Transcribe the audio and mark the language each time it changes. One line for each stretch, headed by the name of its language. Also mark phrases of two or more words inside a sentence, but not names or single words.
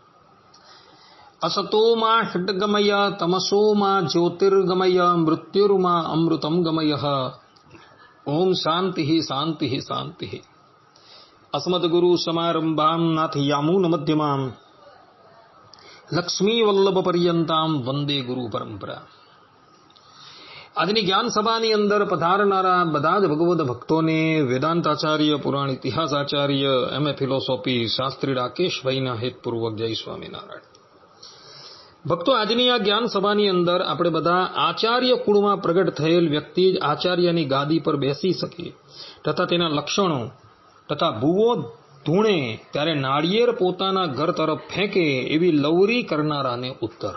Sanskrit: असतो मा षड्गमय तमसो मा ज्योतिर्गमय मृत्युर्मा अमृतं गमय। ओम शांति शांति शांति। अस्मद्गुरु समारंभां नाथयामुन मध्यमां लक्ष्मी वल्लभ पर्यंतां वंदे गुरु परंपरा।
Gujarati: આજની જ્ઞાન સભાની અંદર પધારનારા બધા જ ભગવદ ભક્તોને વેદાંતાચાર્ય, પુરાણ ઇતિહાસાચાર્ય,
English: MA philosophy
Gujarati: શાસ્ત્રી રાકેશભાઈના હેતપૂર્વક જય સ્વામિનારાયણ. ભક્તો, આજની આ જ્ઞાન સભાની અંદર આપણે બધા આચાર્ય કુળમાં પ્રગટ થયેલ વ્યક્તિ જ આચાર્યની ગાદી પર બેસી શકીએ તથા તેના લક્ષણો તથા ભૂવો ધૂણે ત્યારે નાળિયેર પોતાના ઘર તરફ ફેંકે એવી લવરી કરનારાને ઉત્તર.